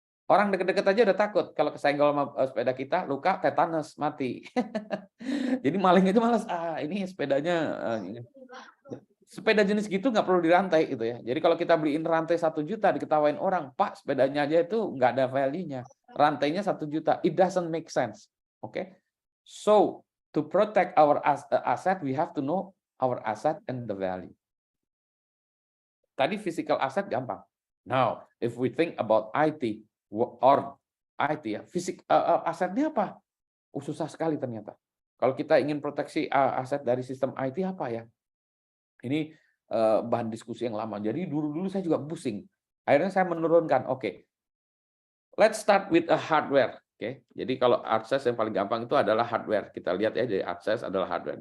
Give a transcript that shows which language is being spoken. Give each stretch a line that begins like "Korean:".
Indonesian: Orang deket-deket aja udah takut kalau kesenggol sama sepeda kita, luka, tetanus, mati. Jadi maling itu malas, ini sepedanya sepeda jenis gitu nggak perlu dirantai gitu ya. Jadi kalau kita beliin rantai 1 juta diketawain orang, Pak sepedanya aja itu nggak ada value-nya. Rantainya 1 juta,
English: it doesn't make sense. Oke. So to protect our asset, we have to know our asset and the value. Tadi physical asset gampang. Now, if we think about IT or IT
Indonesian: ya, asetnya apa? Susah sekali ternyata. Kalau kita ingin proteksi aset dari sistem IT apa ya? Ini bahan diskusi yang lama. Jadi dulu saya juga pusing. Akhirnya saya menurunkan.
English: Oke, let's start with a hardware.
Indonesian: Oke, jadi kalau akses yang paling gampang itu adalah hardware. Kita lihat ya, dari akses adalah hardware.